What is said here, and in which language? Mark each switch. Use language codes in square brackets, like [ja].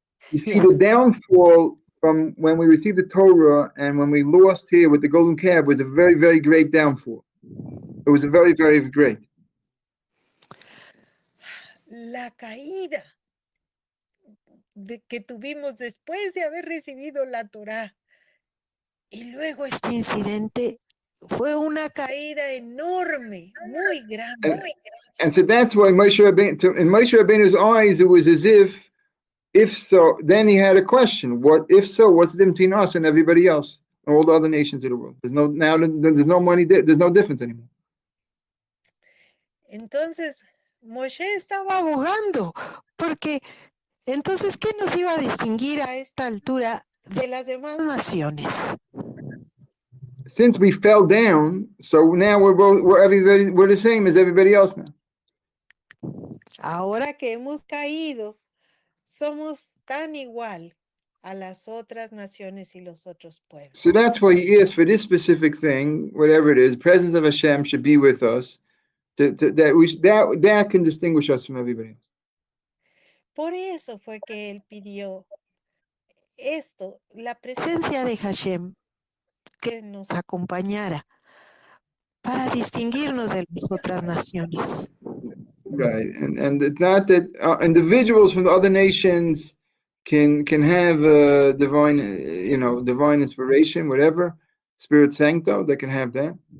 [en] You see, the downfall from when we received the Torah and when we lost here with the golden calf was a very, very great downfall. It was a very, very great. [es] La caída que tuvimos después de haber recibido la Torah y luego este incidente fue una caída enorme, muy grande. [en] And so that's why in Moshe Rabbeinu's eyes, it was as if so, then he had a question. What if so? What's the difference between us and everybody else, and all the other nations of the world? There's no money. There's no difference anymore. [es] Entonces Moshe estaba abogando, porque entonces ¿qué nos iba a distinguir a esta altura de las demás naciones? [en] Since we fell down, so now we're the same as everybody else now. [es] Ahora que hemos caído, somos tan igual a las otras naciones y los otros pueblos. [en] So that's why he asked for this specific thing, whatever it is, the presence of Hashem should be with us. That can distinguish us from everybody else. [es] Por eso fue que él pidió esto, la presencia de Hashem, que nos acompañara para distinguirnos de las otras naciones. [en] Right, and it's not that individuals from the other nations can have divine, divine inspiration, whatever, Spirit Sancto, they can have that.